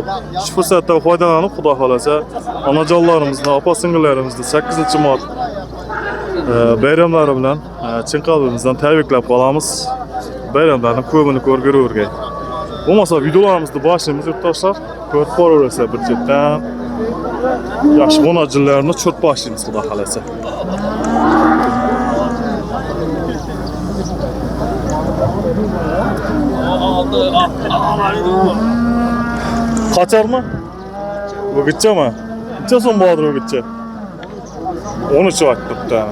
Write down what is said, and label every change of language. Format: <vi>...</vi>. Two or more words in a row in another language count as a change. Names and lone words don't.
<uz>Shu fursatdan foydalanib Xudo xolasa onajonlarimizni, opa-singillarimizni 8-mart bayramlari bilan chin qalbimizdan tabriklab qolamiz. Bayramlarni ko'pini ko'rgururgay. Bo'lmasa videolarimizni boshlaymiz yurtdoshlar. Ko'rib boraverasizlar bir chetdan. Yaxshi onajonlarni tushirib boshlaymiz Xudo xolasa.</uz> <tr>Kaçar mı? Bu gidecek mi? Gidecek son bağdır o gidecek. 13 vakit tuttu yani.</tr>